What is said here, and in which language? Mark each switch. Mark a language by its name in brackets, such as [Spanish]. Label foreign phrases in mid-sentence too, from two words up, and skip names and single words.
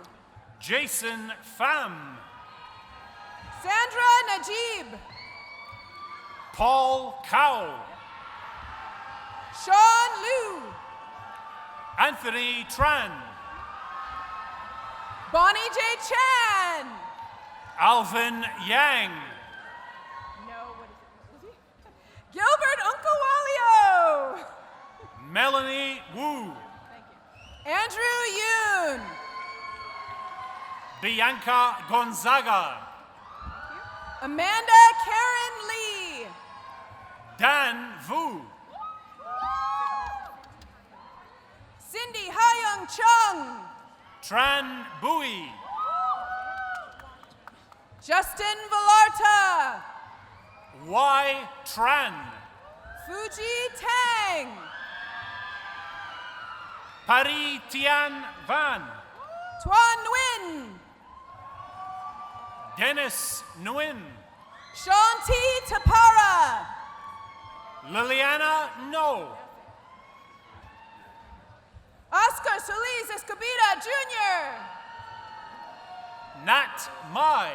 [English] Jason Pham, Sandra Najib, Paul Cow, Sean Liu, Anthony Tran, Bonnie J. Chan, Alvin Yang, Gilbert Unkawalio, Melanie Wu, Andrew Yoon, Bianca Gonzaga, Amanda Karen Lee, Dan Vu, Cindy Hyung Chung, Tran Bui, Justin Villarta, Y Tran, Fuji Tang, Paris Tian Van, Tuan Nguyen, Dennis Nguyen, Shanti Tapara, Liliana No, Oscar Solis Escobita Jr., Nat Mai,